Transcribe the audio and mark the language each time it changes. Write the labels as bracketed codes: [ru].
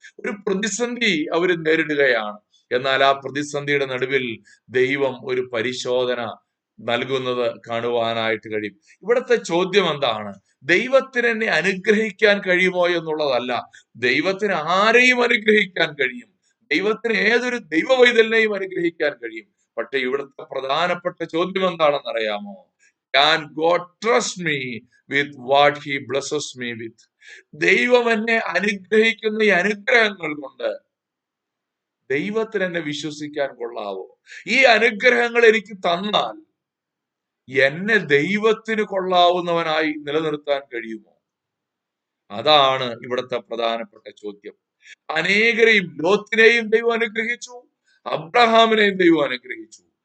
[ml] ഒരു പ്രതിസന്ധി അവർ നേരിടുകയാണ്. എന്നാൽ ആ പ്രതിസന്ധിയുടെ നടുവിൽ ദൈവം ഒരു പരിശോധന നൽകുന്നത് കാണുവാനായിട്ട് കഴിയും. ഇവിടുത്തെ ചോദ്യം എന്താണ്? ദൈവത്തിന് എന്നെ അനുഗ്രഹിക്കാൻ കഴിയുമോ എന്നുള്ളതല്ല. ദൈവത്തിന് ആരെയും അനുഗ്രഹിക്കാൻ കഴിയും. ദൈവത്തിന് ഏതൊരു ദൈവവൈതലിനെയും അനുഗ്രഹിക്കാൻ കഴിയും. പക്ഷെ ഇവിടുത്തെ പ്രധാനപ്പെട്ട ചോദ്യം എന്താണെന്ന് അറിയാമോ? [en] Can God trust me with what he blesses me with? [ml] ദൈവം എന്നെ അനുഗ്രഹിക്കുന്ന ഈ അനുഗ്രഹങ്ങൾ കൊണ്ട് ദൈവത്തിന് എന്നെ വിശ്വസിക്കാൻ കൊള്ളാവോ? ഈ അനുഗ്രഹങ്ങൾ എനിക്ക് തന്നാൽ എന്നെ ദൈവത്തിന് കൊള്ളാവുന്നവനായി നിലനിർത്താൻ കഴിയുമോ? അതാണ് ഇവിടുത്തെ പ്രധാനപ്പെട്ട ചോദ്യം. അനേകരെയും, ലോത്തിനെയും ദൈവം അനുഗ്രഹിച്ചു, അബ്രഹാമിനെയും ദൈവം അനുഗ്രഹിച്ചു.